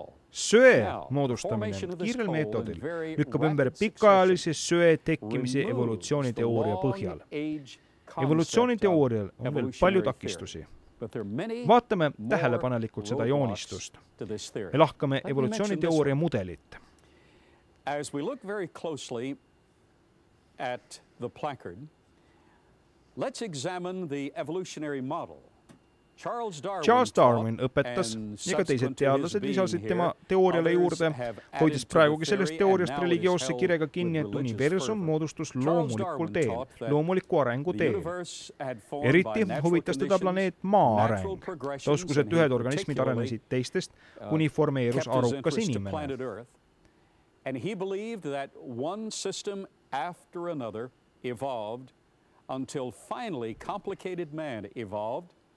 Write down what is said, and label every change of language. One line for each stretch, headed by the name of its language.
Estonian: Söe moodustamine kiirel meetodil lükkab ümber pikaajalise söe tekkimise evolutsiooniteooria põhjal. Evolutsiooniteoorial on veel palju takistusi. Vaatame tähelepanelikult seda joonistust. Me lahkame evolutsiooniteooria mudelit.
English: As we look very closely at the placard, let's examine the evolutionary model.
Estonian: Charles Darwin õpetas ja ka teised teadlased lisasid tema teooriale juurde, hoides praegugi sellest teooriast religioosse kirega kinni, et universum moodustus loomulikul teel, loomuliku arengu teel. Eriti huvitas teda planeet Maa areng. Ta uskus, et ühed organismid arenesid teistest, kuni formeerus arukas inimene.
English: And he believed that one system after another evolved until finally complicated man evolved.